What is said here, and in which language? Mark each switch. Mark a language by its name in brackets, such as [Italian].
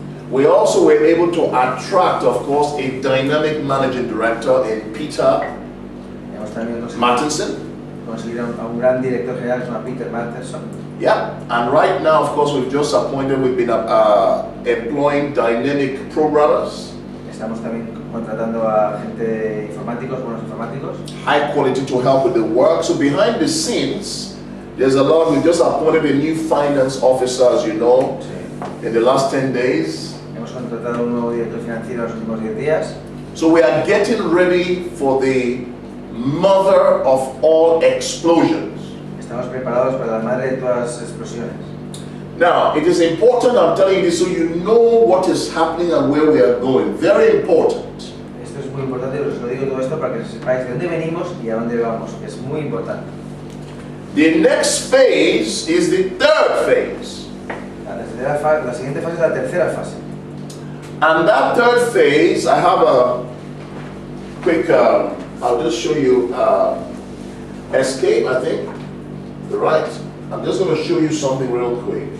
[English] We also were able to attract, of course, a dynamic managing director in Peter [Spanish] Hemos también [English] Martinson. [Spanish] conseguido a un gran director general que se llama Peter Martinson. [English] Yeah, and right now, of course, we've been employing dynamic programmers. [Spanish] Estamos también contratando a gente informáticos, buenos informáticos. [English] High quality to help with the work. So behind the scenes, there's a lot. We just appointed a new finance officer, as you know, [Spanish] Sí. [English] in the last 10 days. [Spanish] Hemos contratado un nuevo director financiero en los últimos 10 días. [English] So we are getting ready for the mother of all explosions. [Spanish] Estamos preparados para la madre de todas las explosiones. [English] Now, it is important, I'm telling you this so you know what is happening and where we are going. Very important. [Spanish] Esto es muy importante, os lo digo todo esto para que sepáis de dónde venimos y a dónde vamos. Es muy importante. [English] The next phase is the third phase. [Spanish] La siguiente fase es la tercera fase. [English] And that third phase, I have a quick, I'll just show you escape, I think. Right. I'm just going to show you something real quick.